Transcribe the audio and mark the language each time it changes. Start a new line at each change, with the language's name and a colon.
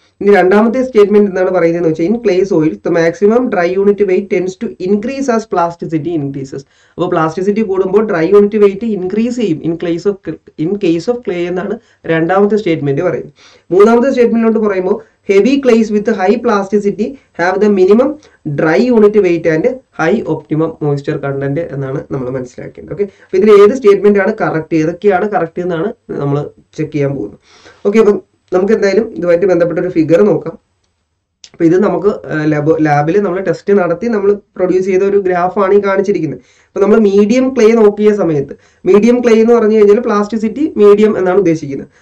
Malayalam: ഇനി രണ്ടാമത്തെ സ്റ്റേറ്റ്മെന്റ് എന്താണ് പറയുന്നത് വെച്ചാൽ
English: In clay soils the maximum dry unit weight tends to increase as plasticity increases.
Malayalam: അപ്പോൾ പ്ലാസ്റ്റിസിറ്റി കൂടുമ്പോൾ ഡ്രൈ യൂണിറ്റ് വെയിറ്റ് ഇൻക്രീസ് ചെയ്യും ഇൻ കേസ് ഓഫ് ക്ലേ എന്നാണ് രണ്ടാമത്തെ സ്റ്റേറ്റ്മെന്റ് പറയുന്നത്. മൂന്നാമത്തെ സ്റ്റേറ്റ്മെന്റിലോട്ട് പറയുമ്പോൾ
English: heavy clays with high plasticity have the minimum dry unit weight and high optimum moisture content
Malayalam: എന്നാണ് നമ്മൾ മനസ്സിലാക്കേണ്ടത്. ഓക്കെ, അപ്പോൾ ഇതിൽ ഏത് സ്റ്റേറ്റ്മെന്റ് ആണ് കറക്റ്റ്, ഏതൊക്കെയാണ് കറക്റ്റ് എന്നാണ് നമ്മൾ ചെക്ക് ചെയ്യാൻ പോകുന്നത്. ഓക്കെ, അപ്പം നമുക്ക് എന്തായാലും ഇതുമായിട്ട് ബന്ധപ്പെട്ട ഒരു ഫിഗർ നോക്കാം. അപ്പോൾ ഇത് നമുക്ക് ലാബിൽ നമ്മൾ ടെസ്റ്റ് നടത്തി നമ്മൾ പ്രൊഡ്യൂസ് ചെയ്ത ഒരു ഗ്രാഫാണ് ഈ കാണിച്ചിരിക്കുന്നത്. അപ്പോൾ നമ്മൾ മീഡിയം ക്ലേ നോക്കിയ സമയത്ത്, മീഡിയം ക്ലേ എന്ന് പറഞ്ഞു കഴിഞ്ഞാൽ പ്ലാസ്റ്റിസിറ്റി മീഡിയം എന്നാണ് ഉദ്ദേശിക്കുന്നത്.